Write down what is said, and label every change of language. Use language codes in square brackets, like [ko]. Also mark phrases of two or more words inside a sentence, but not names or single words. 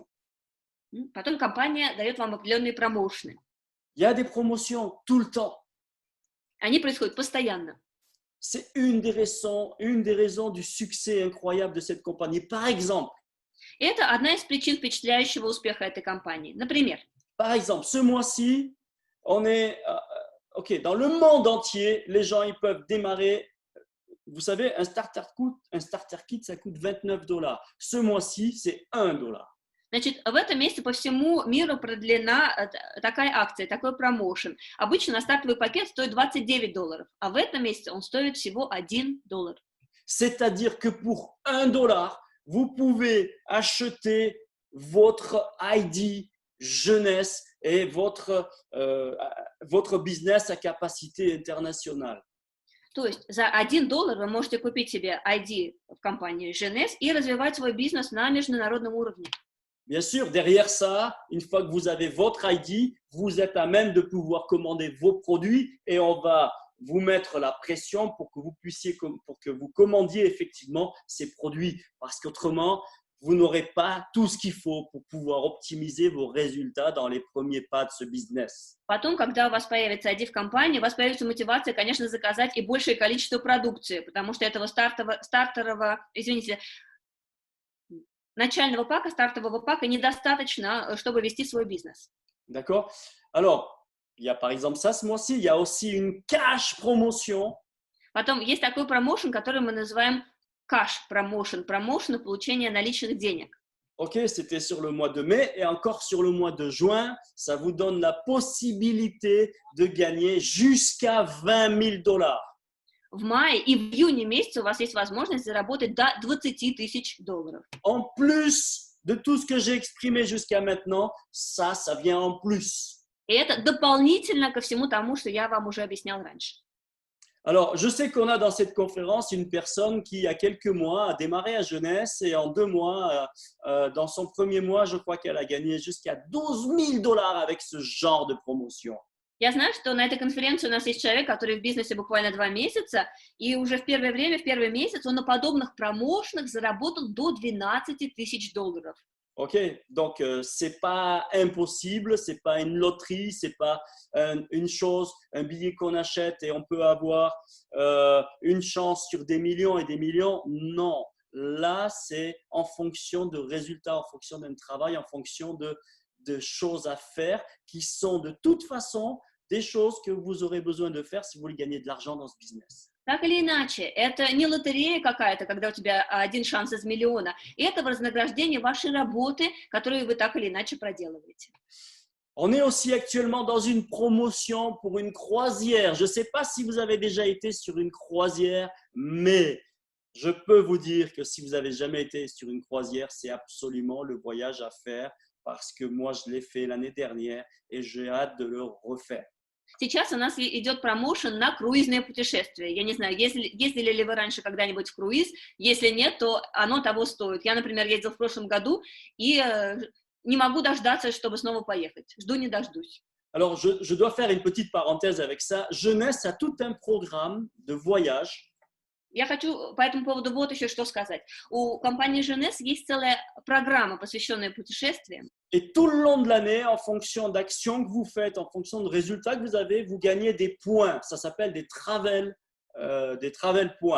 [ru] Потом компания дает вам определенные промоушены. [fr] Il y a des promotions tout le temps. [ru] Они происходят постоянно. [fr] C'est une des raisons du succès incroyable de cette compagnie. Par exemple, [ru] Это одна из причин впечатляющего успеха этой компании. Например, [fr] ce mois-ci, on est dans le monde entier, les gens ils peuvent démarrer. Vous savez, un [en] starter kit, [fr] ça coûte $29. Ce mois-ci, c'est $1. [ru] Значит, в этом месяце по всему миру продлена такая акция, такой промоушен. Обычно стартовый пакет стоит $29, а в этом месяце он стоит всего $1. [fr] C'est-à-dire que pour $1, vous pouvez acheter votre ID jeunesse et votre business à capacité internationale. [ru] То есть за $1 вы можете купить себе ID в компании GNS и развивать свой бизнес на международном уровне. [fr] Bien sûr, derrière ça, une fois que vous avez votre ID, vous êtes à même de pouvoir commander vos produits et on va vous mettre la pression pour que vous commandiez effectivement ces produits. Parce qu'autrement, vous n'aurez pas tout ce qu'il faut pour pouvoir optimiser vos résultats dans les premiers pas de ce business. [ru] Потом, когда у вас появится ID в компании, у вас появится мотивация, конечно, заказать и большее количество продукции, потому что этого начального пака, стартового пака недостаточно, чтобы вести свой бизнес. [fr] D'accord. Alors, il y a par exemple ça ce mois-ci, il y a aussi une [en] cash promotion. [ru] Потом есть такой промоушен, который мы называем [en] cash promotion, [ru] промоушен получения наличных денег. [fr] Ok, c'était sur le mois de mai et encore sur le mois de juin, ça vous donne la possibilité de gagner jusqu'à $20,000. [ru] В мае и в июне месяце у вас есть возможность заработать до $20,000. [fr] En plus de tout ce que j'ai exprimé jusqu'à maintenant, ça vient en plus. [ru] И это дополнительно ко всему тому, что я вам уже объяснял раньше. [fr] Alors, je sais qu'on a dans cette conférence une personne qui, il y a quelques mois, a démarré à Jeunesse et en 2 mois, dans son premier mois, je crois qu'elle a gagné jusqu'à 12 000 dollars avec ce genre de promotion. [ru] Я знаю, что на этой конференции у нас есть человек, который в бизнесе буквально 2 месяца, и уже в первое время, в первый месяц он на подобных промоушенах заработал до 12 тысяч долларов. [fr] Ok, donc c'est pas impossible, c'est pas une loterie, c'est pas une chose, un billet qu'on achète et on peut avoir une chance sur des millions et des millions. Non, là c'est en fonction de résultats, en fonction d'un travail, en fonction de choses à faire qui sont de toute façon des choses que vous aurez besoin de faire si vous voulez gagner de l'argent dans ce business. [ru] Так или иначе, это не лотерея какая-то, когда у тебя один шанс из миллиона. Это вознаграждение вашей работы, которую вы так или иначе проделываете. [fr] On est aussi actuellement dans une promotion pour une croisière. Je ne sais pas si vous avez déjà été sur une croisière, mais je peux vous dire que si vous n'avez jamais été sur une croisière, c'est absolument le voyage à faire parce que moi, je l'ai fait l'année dernière et j'ai hâte de le refaire. [ru] Сейчас у нас идет промоушен на круизное путешествие. Я не знаю, ездили ли вы раньше когда-нибудь в круиз. Если нет, то оно того стоит. Я, например, ездила в прошлом году и не могу дождаться, чтобы снова поехать. Жду не дождусь. [fr] Alors, je dois faire une petite parenthèse avec ça. Jeunesse a tout un programme de voyage. [ru] Я хочу по этому поводу вот еще что сказать. У компании Jeunesse есть целая программа, посвященная путешествиям. [fr] Et tout le long de l'année, en fonction d'actions que vous faites, en fonction de résultats que vous avez, vous gagnez des points. Ça s'appelle des [en] travel points.